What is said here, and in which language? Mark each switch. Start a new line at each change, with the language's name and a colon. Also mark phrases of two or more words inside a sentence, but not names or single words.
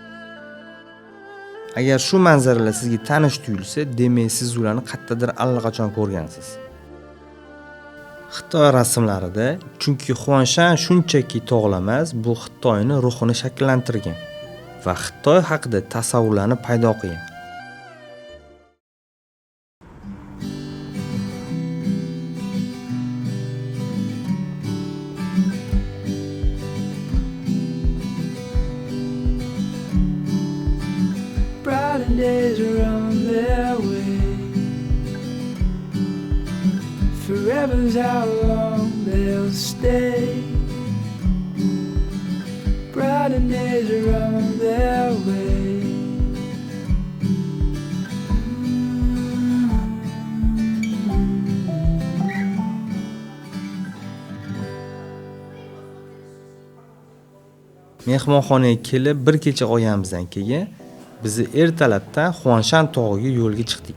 Uzbek: Agar shu manzaralar sizga tanish tuyulsa, demak siz ularni qayerdadir allaqachon ko'rgansiz. Xitoy rasmlarida, chunki Xuanshan shunchaki tog'lar emas, bu Xitoyning ruhini shakllantirgan va Xitoy haqida tasavvurlarni paydo qilgan.
English: Brighter days are on their way. Forever's how long they'll stay. Brighter days are on their way.
Uzbek: Mehmonxonaga kelib bir kecha qolganimizdan keyin bizni ertalabdan Xuanshan tog'iga yo'lga chiqdik.